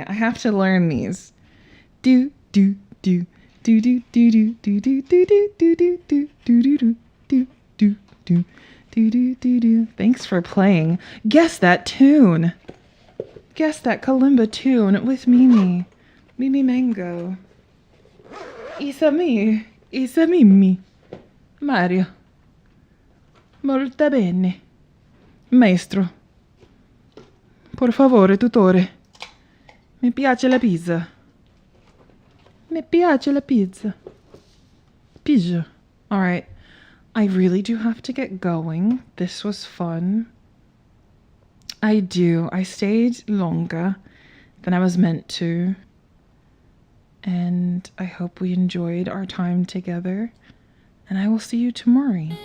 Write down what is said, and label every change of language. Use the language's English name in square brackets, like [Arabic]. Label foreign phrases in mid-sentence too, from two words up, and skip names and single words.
[English] I have to learn these. Do, do, do. Do, do, do, do, do, do, do, do, do, do, do, do, do, do, do, do, do, do, do, do. Thanks for playing. Guess that tune. Guess that kalimba tune with Mimi. Mimi Mango. Isa mi. Isa Mimi. [Italian] Mario. Molto bene. Maestro. Por favore, tutore. Mi piace la pizza. Mi piace la pizza. Pizza. [English] All right. I really do have to get going. This was fun. I do. I stayed longer than I was meant to. And I hope we enjoyed our time together. And I will see you tomorrow.